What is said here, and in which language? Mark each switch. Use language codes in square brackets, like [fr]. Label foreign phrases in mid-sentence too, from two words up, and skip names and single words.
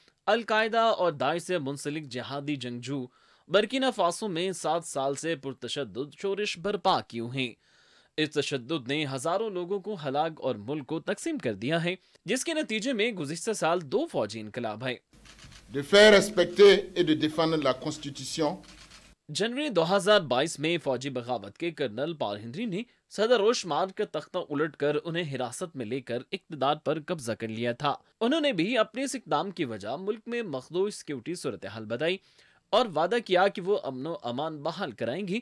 [ur] القاعدہ اور داعش سے منسلک جہادی جنگجو برکینا فاسو میں 7 سال سے پرتشدد شورش برپا کیے ہیں۔ اس تشدد نے ہزاروں لوگوں کو ہلاک اور ملک کو تقسیم کر دیا ہے، جس کے نتیجے میں گزشتہ سال 2 فوجی انقلاب ہے۔ [fr] De faire respecter et de défendre la Constitution. [ur] جنوری 2022 میں فوجی بغاوت کے کرنل پال ہنری نے صدر روش مار کا تختہ الٹ کر انہیں حراست میں لے کر اقتدار پر قبضہ کر لیا تھا۔ انہوں نے بھی اپنے اس اقدام کی وجہ ملک میں مخدوش سیکیورٹی صورتحال بتائی اور وعدہ کیا کہ وہ امن و امان بحال کرائیں گی۔